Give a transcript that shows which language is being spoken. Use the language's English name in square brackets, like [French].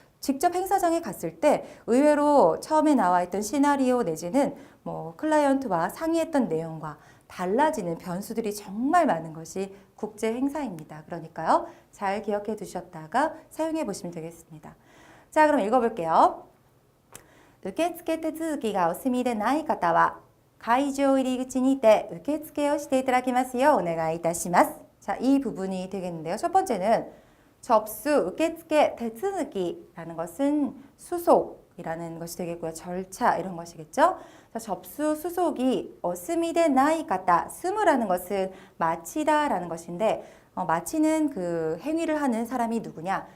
[Korean] 직접 행사장에 갔을 때 의외로 처음에 나와 있던 시나리오 내지는 뭐 클라이언트와 상의했던 내용과 달라지는 변수들이 정말 많은 것이 국제 행사입니다. 그러니까요. 잘 기억해 두셨다가 사용해 보시면 되겠습니다. 자, 그럼 읽어볼게요. [Japanese] 受付手続きがお済みでない方は会場入り口にて受付をしていただきますようお願いいたします. [Korean] 자, 이 부분이 되겠는데요. 첫 번째는 접수,受付, 대츠느기라는 것은 수속이라는 것이 되겠고요. 절차 이런 것이겠죠. 자, 접수, 수속이 어스미데 나이가타, 스무라는 것은 마치다라는 것인데 마치는 그 행위를 하는 사람이 누구냐?